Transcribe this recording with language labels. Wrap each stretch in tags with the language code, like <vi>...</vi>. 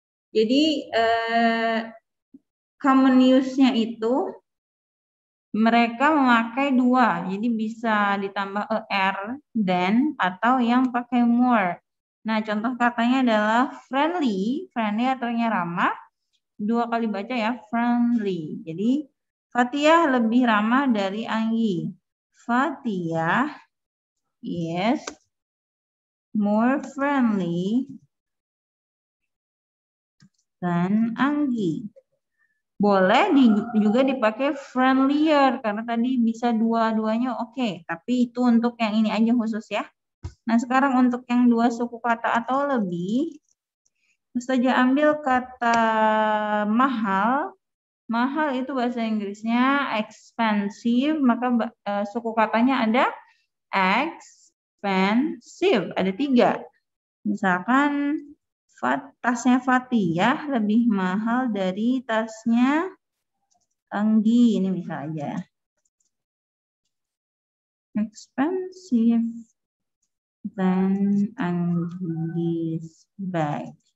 <id>Jadi common use-nya itu mereka memakai dua, jadi bisa ditambah er, than, atau yang pakai more. Nah, contoh katanya adalah friendly, friendly artinya ramah. Dua kali baca ya, friendly. Jadi Fatia lebih ramah dari Anggi.</id> <en>Fatia is more friendly than Anggi.</en> <id>Boleh juga dipakai friendlier karena tadi bisa dua-duanya oke. Tapi itu untuk yang ini aja khusus ya. Nah, sekarang untuk yang dua suku kata atau lebih, saja ambil kata mahal. Mahal itu bahasa Inggrisnya expensive, maka suku katanya ada expensive. Ada 3. Misalkan tasnya Fatia lebih mahal dari tasnya Anggi. Ini misalnya.</id> <en>Expensive than Anggi's bag.</en>